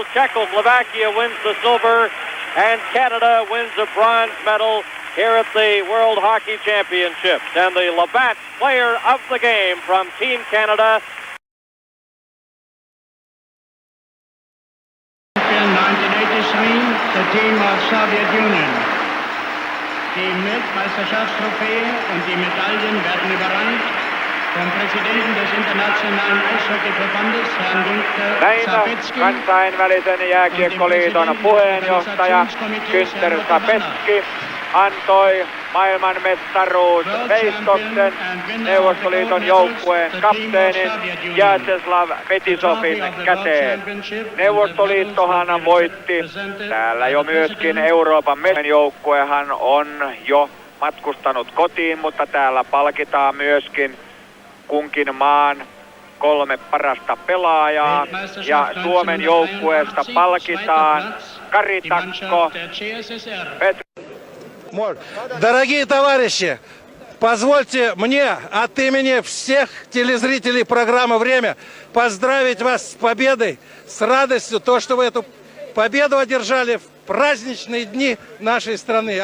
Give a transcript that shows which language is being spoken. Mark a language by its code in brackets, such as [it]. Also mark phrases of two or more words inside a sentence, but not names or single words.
[en] Czechoslovakia wins the silver, and Canada wins the bronze medal here at the World Hockey Championships. And the Labatt player of the game from Team Canada. 1983, the team of Soviet Union. [de] Die Weltmeisterschaftstrophäe und die Medaillen werden überreicht vom Präsidenten des Internationalen Eishockeyverbandes, Herrn Günther [fi] kansainvälisen jääkiekkoliiton puheenjohtaja Günther Sapetski antoi maailmanmestaruusveistoksen Neuvostoliiton joukkueen kapteenin Vyacheslav Fetisovin käteen. Neuvostoliittohan voitti täällä jo myöskin Euroopan joukkuehan on jo matkustanut kotiin, mutta täällä palkitaan myöskin kunkin maan 3 parasta pelaajaa, ja Suomen joukkueesta palkitaan Kari Takko. [ru] Дорогие товарищи, позвольте мне от имени всех телезрителей программы «Время» поздравить вас с победой, с радостью, то, что вы эту победу одержали в праздничные дни нашей страны.